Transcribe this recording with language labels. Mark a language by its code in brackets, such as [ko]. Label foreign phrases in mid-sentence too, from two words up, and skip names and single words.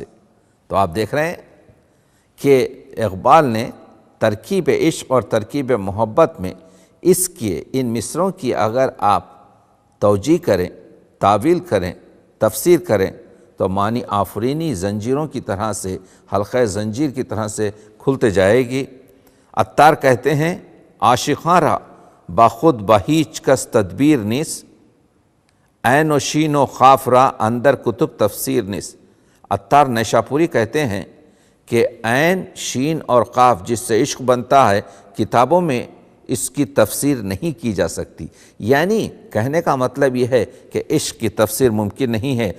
[ur] تو آپ دیکھ رہے ہیں کہ اقبال نے ترکیب عشق اور ترکیب محبت میں اس کے ان مصروں کی اگر آپ توجیہ کریں، تعویل کریں، تفسیر کریں تو معنی آفرینی زنجیروں کی طرح سے، حلقہ زنجیر کی طرح سے کھلتے جائے گی۔ عطار کہتے ہیں [fa] عاشقاں را باخود بہیچ کس تدبیر نیس، عین و شین و خاف را اندر کتب تفسیر نیس۔ [ur] عطار نیشاپوری کہتے ہیں کہ عین، شین اور قاف جس سے عشق بنتا ہے، کتابوں میں اس کی تفسیر نہیں کی جا سکتی۔ یعنی کہنے کا مطلب یہ ہے کہ عشق کی تفسیر ممکن نہیں ہے۔